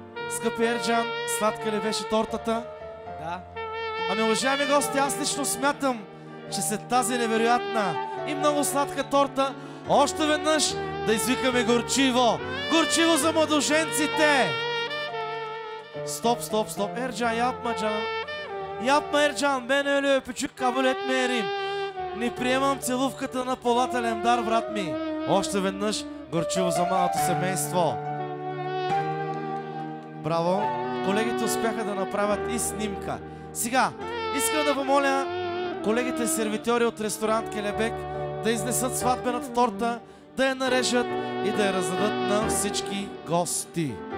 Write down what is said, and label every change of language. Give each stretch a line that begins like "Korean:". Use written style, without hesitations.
Bulgarian: Скъпи Ерджан, сладка ли беше тортата? Да. Ами, уважаеми гости, аз лично смятам, че след тази невероятна и много сладка торта, още веднъж да извикаме горчиво. Горчиво за младоженците! Стоп, стоп, стоп.
Turkish: Ерджан, yapma canım. Yapma Ercan, ben öyle öpücük kabul etmeyelim.
Bulgarian: Не приемам целувката на Полата Лемдар, брат ми. Още веднъж горчиво за малото семейство. Браво! Колегите успяха да направят и снимка. Сега, искам да помоля колегите сервитьори от ресторант Келебек да изнесат сватбената торта, да я нарежат и да я раздадат на всички гости.